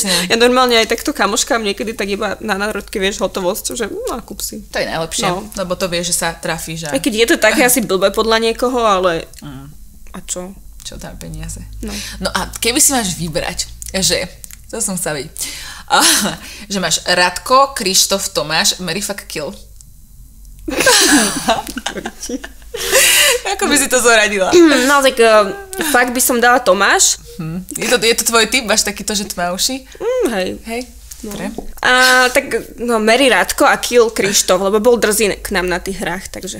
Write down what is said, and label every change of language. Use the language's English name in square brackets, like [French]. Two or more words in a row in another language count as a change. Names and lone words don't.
[Slovak] Ja normálne aj takto kamoškám niekedy tak iba na národky, vieš, hotovosť, že kúp si. To je najlepšie, lebo to vieš, že sa trafíš. Aj keď je to také asi blbé podľa niekoho, ale a čo? Čo tam peniaze. No a keby si máš vybrať, že, to som sa vidieť, že máš Radko, Krištof, Tomáš, [English] Marry, fuck, kill. [Slovak] Ako by si to zoradila? No tak fakt by som dala Tomáš. Je to tvoj typ? Máš takýto, že tmavší? Hej. No. Tak Marry Radko a kill Krištof, lebo bol drzý k nám na tých hrách, takže.